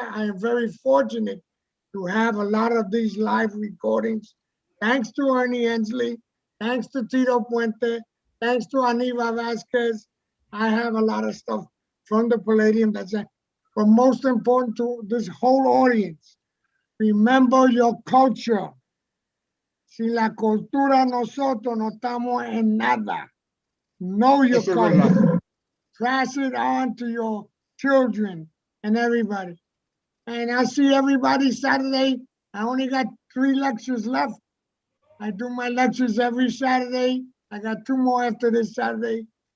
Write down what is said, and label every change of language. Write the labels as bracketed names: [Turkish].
[English] I am very fortunate to have a lot of these live recordings. Thanks to Ernie Hensley, thanks to Tito Puente, thanks to Aniva Vasquez. I have a lot of stuff from the Palladium that's it. But most important to this whole audience, remember your culture. [Spanish] Sin la cultura nosotros no estamos en nada. [English] Know your culture. Pass it on to your children and everybody. And I see everybody Saturday. I only got 3 lectures left. I do my lectures every Saturday. I got 2 more after this Saturday.